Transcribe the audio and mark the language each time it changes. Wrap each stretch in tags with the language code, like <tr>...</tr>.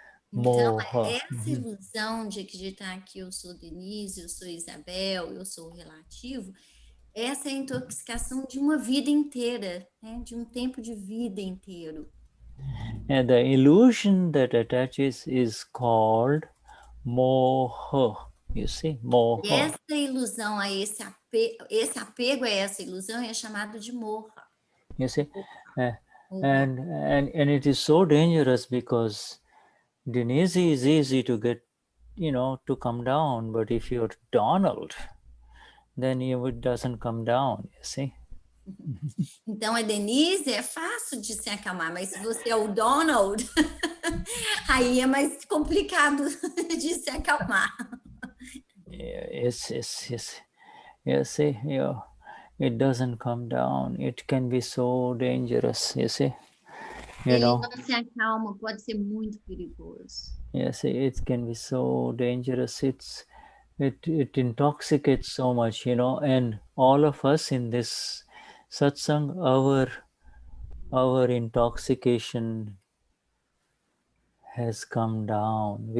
<pt>Então, essa ilusão de acreditar que eu sou Denise, eu sou Isabel, eu sou o relativo, essa é a intoxicação de uma vida inteira, né? De um tempo de vida inteiro.</pt> <en>And the illusion that attaches is called moha. You see, moha.</en> <pt>E essa ilusão a esse apego a essa ilusão é chamado de moha.</pt> <en>You see, and it is so dangerous because Denize is easy to get, to come down, but if you're Donald, then it doesn't come down, you see.</en> <pt>Então, a Denise é fácil de se acalmar, mas se você é o Donald, aí é mais complicado de se acalmar.</pt> <en>Yes. See, it doesn't come down. It can be so dangerous, you see.</en> <pt>Ele não se acalma, pode ser muito perigoso.</pt> <en>Yes, it can be so dangerous. It intoxicates so much, and all of us in this satsang, our intoxication has come down.</en>